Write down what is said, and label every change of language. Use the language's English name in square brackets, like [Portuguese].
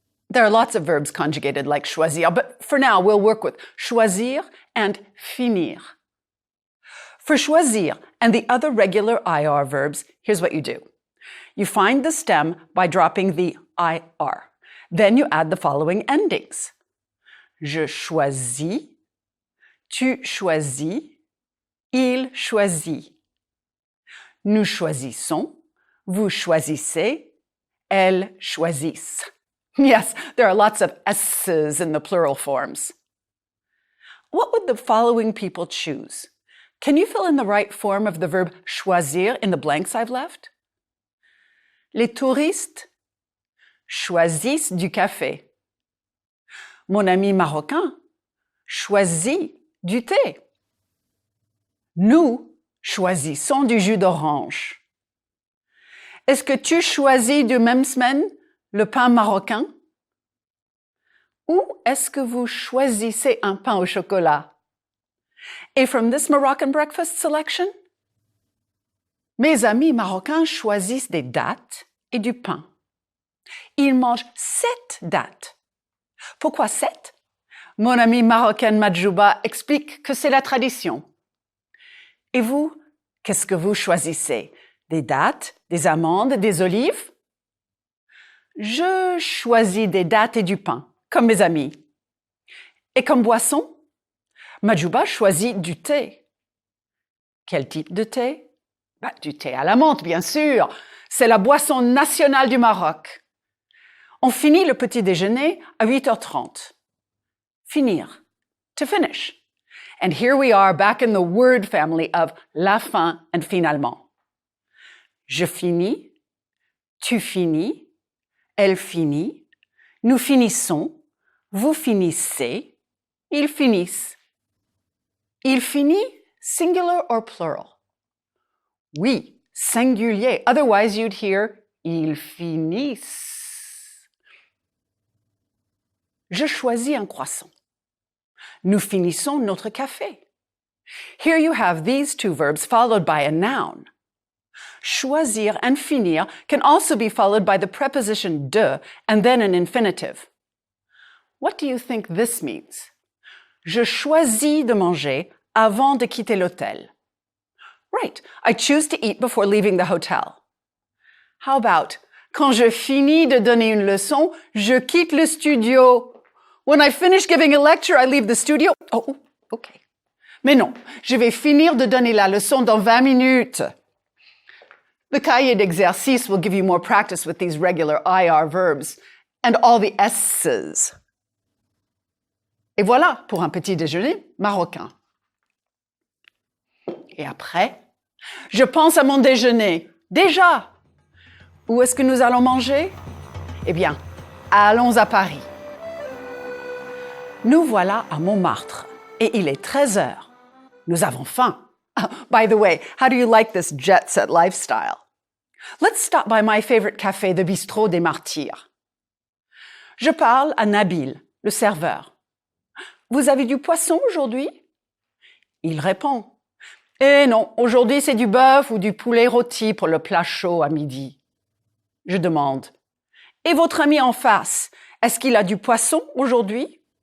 [English] There are lots of verbs conjugated like choisir, but for now we'll work with choisir and finir. For choisir and the other regular IR verbs, here's what you do. You find the stem by dropping the IR. Then you add the following endings. [French] Je choisis, tu choisis, il choisit. Nous choisissons, vous choisissez, elles choisissent. [English] Yes, there are lots of S's in the plural forms. What would the following people choose? Can you fill in the right form of the verb choisir in the blanks I've left? [French] Les touristes choisissent du café. Mon ami marocain choisit du thé. Nous choisissons du jus d'orange. Est-ce que tu choisis de même semaine le pain marocain? Ou est-ce que vous choisissez un pain au chocolat? [English] Et from this Moroccan breakfast selection? [French] Mes amis marocains choisissent des dattes et du pain. Ils mangent 7 dattes. Pourquoi 7? Mon amie marocaine Majouba explique que c'est la tradition. Et vous, qu'est-ce que vous choisissez? Des dattes, des amandes, des olives? Je choisis des dattes et du pain, comme mes amis. Et comme boisson? Majouba choisit du thé. Quel type de thé? Du thé à la menthe, bien sûr. C'est la boisson nationale du Maroc. On finit le petit déjeuner à 8h30. [English] Finir. To finish. And here we are back in the word family of la fin and finalement. [French] Je finis, tu finis, elle finit, nous finissons, vous finissez, ils finissent. Il finit, [English] singular or plural? [French] Oui, singulier. [English] Otherwise you'd hear [French] ils finissent. Je choisis un croissant. Nous finissons notre café. [English] Here you have these two verbs followed by a noun. Choisir and finir can also be followed by the preposition de and then an infinitive. What do you think this means? [French] Je choisis de manger avant de quitter l'hôtel. [English] Right, I choose to eat before leaving the hotel. How about, [French] quand je finis de donner une leçon, je quitte le studio. [English] When I finish giving a lecture, I leave the studio. Oh, okay. [French] Mais non, je vais finir de donner la leçon dans 20 minutes. [English] The cahier d'exercice will give you more practice with these regular IR verbs and all the S's. [French] Et voilà pour un petit déjeuner marocain. Et après, je pense à mon déjeuner. Déjà! Où est-ce que nous allons manger? Eh bien, allons à Paris. Nous voilà à Montmartre et il est 13h. Nous avons faim. [English] By the way, how do you like this jet-set lifestyle? Let's stop by my favorite café, the Bistrot des Martyrs. [French] Je parle à Nabil, le serveur. Vous avez du poisson aujourd'hui? Il répond. Eh non, aujourd'hui c'est du bœuf ou du poulet rôti pour le plat chaud à midi. Je demande. Et votre ami en face, est-ce qu'il a du poisson aujourd'hui?